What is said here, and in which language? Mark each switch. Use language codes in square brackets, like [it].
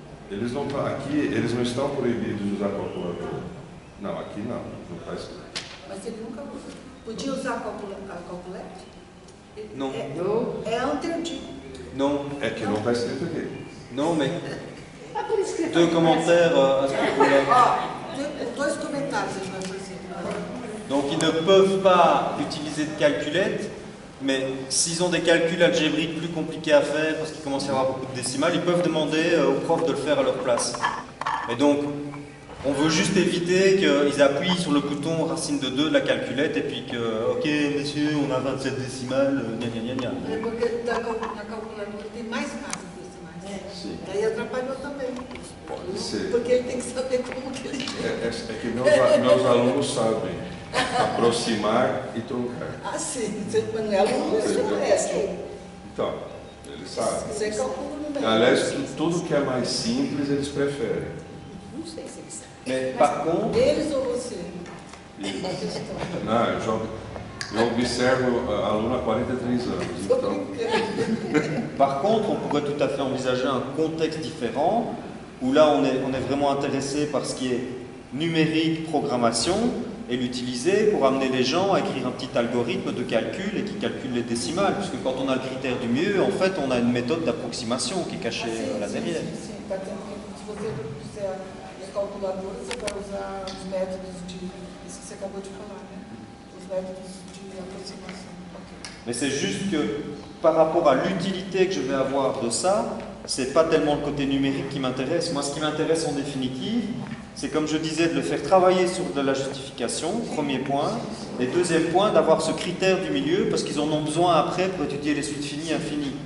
[pt] Eles não aqui, eles não estão proibidos de usar calculadora. Não, aqui não está escrito. Mas ele nunca usa. Podia usar a calculete? [fr] Non. [pt] É entendido. [fr] Non. [pt] É que não está escrito aqui. [fr] Non, mais [pt] Ah, por isso que ele [fr] deux commentaires à ce propos-là. [pt] Ó, 2 comentários a gente vai fazer. [fr] Donc ils ne peuvent pas utiliser de calculette, mais s'ils ont des calculs algébriques plus compliqués à faire, parce qu'ils commencent à avoir beaucoup de décimales, ils peuvent demander aux profs de le faire à leur place. Et donc, on veut juste éviter qu'ils appuient sur le bouton racine de 2 de la calculette et puis que, ok messieurs, on a 27 décimales, gna gna gna gna. [pt] É porque na calculadora tem mais casas decimais. Sim. Daí atrapalhou também. Pode ser. Porque ele tem que saber como que ele... É que meus alunos sabem aproximar e truncar. Ah, sim. Você não é aluno, você conhece. Então, eles sabem. Você calcula o número. Aliás, tudo que é mais simples eles preferem. Não sei se eles sabem. [fr] Mais par contre, [pt] Eles ou você? Da questão. Não, eu observo aluno há 43 anos. Tô Então, brincando. [fr] par contre, on pourrait tout à fait envisager un contexte différent, où là on est vraiment intéressé par ce qui est numérique, programmation, et l'utiliser pour amener les gens à écrire un petit algorithme de calcul et qui calcule les décimales, puisque quand on a le critère du mieux, en fait on a une méthode d'approximation qui est cachée là derrière. [pt] Sim, está dizendo que se você fizer as calculadoras, você vai usar os métodos de... Isso que você acabou de falar, né? Os métodos de aproximação. Ok. [fr] Mais c'est juste que par rapport à l'utilité que je vais avoir de ça, c'est pas tellement le côté numérique qui m'intéresse. Moi, ce qui m'intéresse en définitive, c'est comme je disais, de le faire travailler sur de la justification, premier point. Et deuxième point, d'avoir ce critère du milieu, parce qu'ils en ont besoin après pour étudier les suites finies, infinies.